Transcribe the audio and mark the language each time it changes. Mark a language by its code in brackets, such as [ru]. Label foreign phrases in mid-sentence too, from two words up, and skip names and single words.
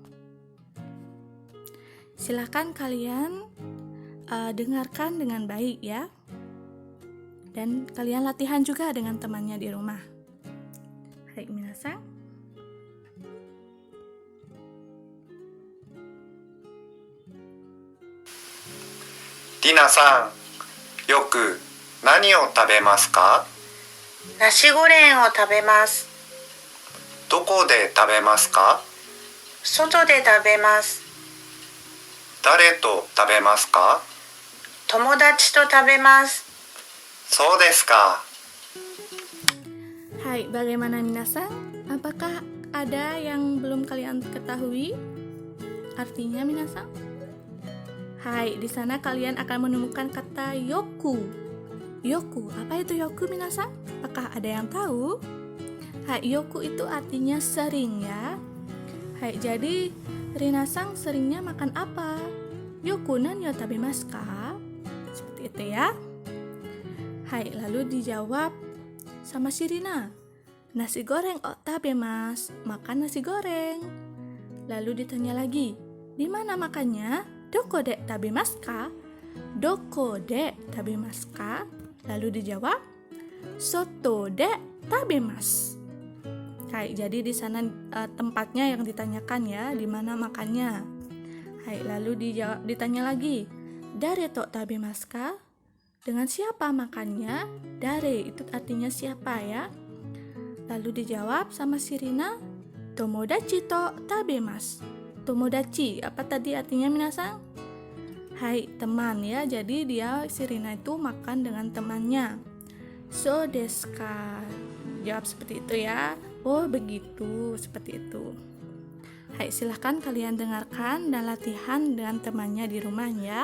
[id] Silahkan kalian dengarkan dengan baik ya. Dan kalian latihan juga dengan temannya di rumah. Hai, minasang. [ja] Rina さん、よく何を食べますか？ナシゴレンを食べます。どこで食べますか？外で食べます。誰と食べますか？友達と食べます。そうですか。 [id] Hai, bagaimana minasang? Apakah ada yang belum kalian ketahui artinya minasang? Hai, di sana kalian akan menemukan kata yoku. Yoku, apa itu yoku minasang? Apakah ada yang tahu? Hai, yoku itu artinya sering ya. Hai, jadi Rina-san seringnya makan apa? [ja] よく何よ食べますか? [id] Seperti itu ya. Hai, lalu dijawab sama si Rina. [ja] ナシゴレンを食べます, [id] makan nasi goreng. Lalu ditanya lagi, di mana makannya? [ja] どこで食べますか? どこで食べますか? [id] Lalu dijawab, [ja] 外で食べます. [id] Hai, jadi di sana tempatnya yang ditanyakan ya, di mana makannya. Hai, lalu ditanya lagi, [ja] 誰と食べますか? [id] Dengan siapa makannya? Dare itu artinya siapa ya. Lalu dijawab sama si Rina, [ja] 友達と食べます. Tomodachi, [id] apa tadi artinya minasang? Hai, teman ya. Jadi dia si Rina itu makan dengan temannya. [ja] そうですか? [id] Jawab seperti itu ya. Oh begitu, seperti itu. Hai, silahkan kalian dengarkan dan latihan dengan temannya di rumah ya.